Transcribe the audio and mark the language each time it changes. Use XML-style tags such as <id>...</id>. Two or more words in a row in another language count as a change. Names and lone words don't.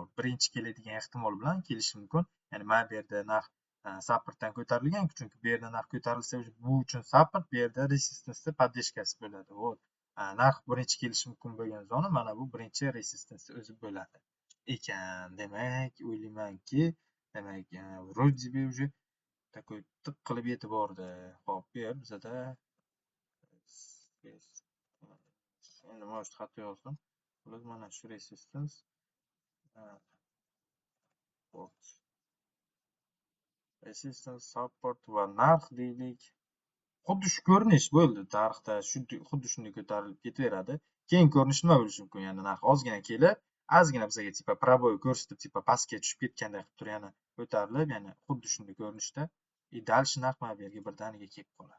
<uz>Birinchi keladigan ehtimol bilan kelishi mumkin. Ya'ni mana bu yerda narx supportdan ko'tarilgan, chunki bu yerda narx ko'tarilsa, bu uchun support, bu yerda resistance поддержкasi bo'ladi. Вот. Narx birinchi kelishi mumkin bo'lgan zona mana bu birinchi resistance o'zi bo'ladi ekan. Demak, o'ylaymanki, demak,</uz> <ru>вроде бы уже такой</ru> <uz>tiq qilib yetib bordi. Xo'p, bu yer bizada endi может xato yozdim. Biz mana shu</uz> <en>resistance resistance support</en> <uz>va narx deylik. Xuddi shu ko'rinish bo'ldi. Tarixda xuddi shunday ko'tarilib ketaveradi. Keyin ko'rinish nima bo'lishi mumkin? Ya'ni narx ozgina kelib, ozgina bizga tipa proboy ko'rsatib, tipa pastga tushib ketganday qilib turib yana ko'tarilib, ya'ni xuddi shunday ko'rinishda dal shu narx mana bu yerga birdaniga kelib qoladi.</uz>